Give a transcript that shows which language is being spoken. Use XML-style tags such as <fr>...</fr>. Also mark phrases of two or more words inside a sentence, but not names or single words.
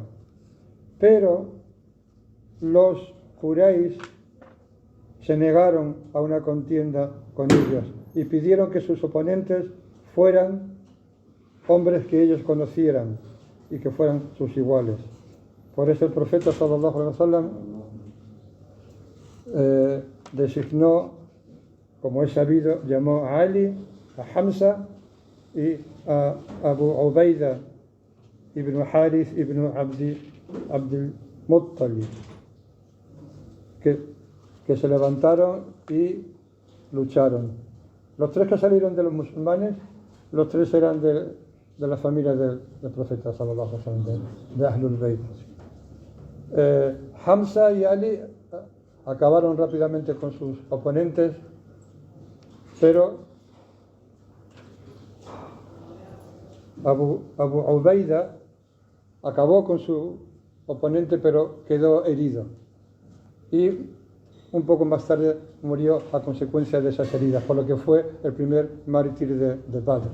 <es>Pero los Quraysh se negaron a una contienda con ellos y pidieron que sus oponentes fueran hombres que ellos conocieran y que fueran sus iguales. Por eso el profeta</es> <ar>صلى الله عليه وسلم</ar> <es>designó, como es sabido, llamó a Ali, a Hamza y a Abu Ubaida ibn Harith ibn Abdul Muttalib, que se levantaron y lucharon. Los 3 que salieron de los musulmanes, los 3 eran de la familia del profeta</es> <ar>صلى الله عليه وسلم,</ar> <es>de</es> <ar>أهل البيت.</ar> <es>Hamza y Ali acabaron rápidamente con sus oponentes, pero Abu Ubaida acabó con su oponente, pero quedó herido. Y un poco más tarde murió a consecuencia de esas heridas, por lo que fue el primer mártir de Badr.</es>